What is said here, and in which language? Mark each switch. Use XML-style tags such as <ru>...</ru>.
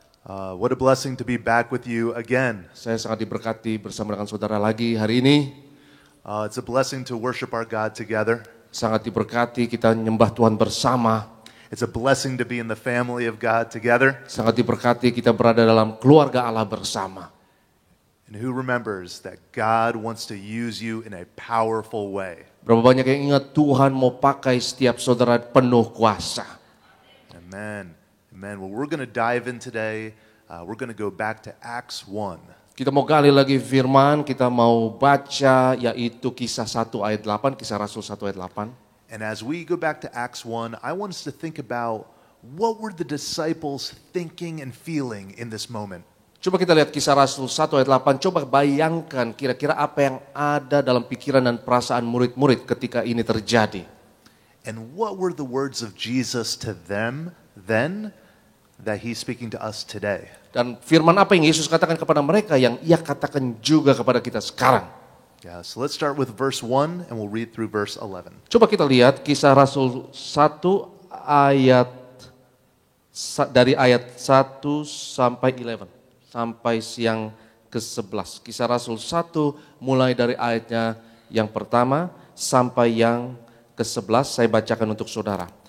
<en>What a blessing to be back with you again.</en> <id>Saya sangat diberkati bersama dengan saudara lagi hari ini.</id> <en>It's a blessing to worship our God together.</en> <id>Sangat diberkati kita menyembah Tuhan bersama.</id> <en>It's a blessing to be in the family of God together.</en> <id>Sangat diberkati kita berada dalam keluarga Allah bersama.</id> <en>And who remembers that God wants to use you in a powerful way?</en> <id>Berapa banyak yang ingat Tuhan mau pakai setiap saudara penuh kuasa. Amen. Amen.</id> <en>Well, we're going to dive in today. We're going to go back to Acts 1.</en> <id>Kita mau gali lagi firman, kita mau baca yaitu kisah 1 ayat 8, kisah Rasul 1 ayat 8.</id> <en>And as we go back to Acts 1, I want us to think about what were the disciples thinking and feeling in this moment.</en> <id>Coba kita lihat kisah Rasul 1 ayat 8, coba bayangkan kira-kira apa yang ada dalam pikiran dan perasaan murid-murid ketika ini terjadi.</id> <en>And what were the words of Jesus to them then that he's speaking to us today?</en> <id>Dan firman apa yang Yesus katakan kepada mereka yang ia katakan juga kepada kita sekarang.</id> <en>Yeah, so let's start with verse 1 and we'll read through verse 11.</en> <id>Coba kita lihat kisah Rasul 1 ayat dari ayat 1 sampai 11 sampai yang ke-11. Kisah Rasul 1 mulai dari ayatnya yang pertama sampai yang ke-11 saya bacakan untuk saudara.</id>